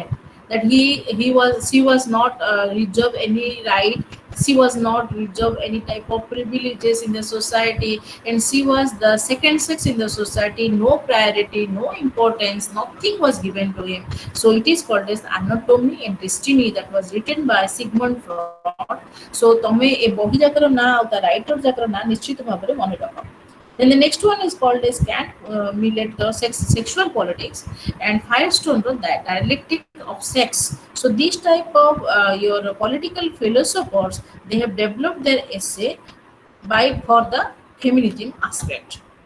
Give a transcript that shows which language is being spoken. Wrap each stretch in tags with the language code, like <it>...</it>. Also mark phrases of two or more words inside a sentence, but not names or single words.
<en>That she was not reserved any right, she was not reserved any type of privileges in the society, and she was the second sex in the society, no priority, no importance, nothing was given to him. So it is called as Anatomy and Destiny, that was written by Sigmund Freud.</en> <or>So ତମେ ଏ ବହି ଯାକର ନାଁ ଆଉ ତା ରାଇଟର ଯାକର ନାଁ ନିଶ୍ଚିତ ଭାବରେ ମନେ ରଖ.</or> <en>Then the next one is called as cat millet sexual politics, and firestone the dialectic of sex. So these type of your political philosophers, they have developed their essay by for the feminism aspect.</en>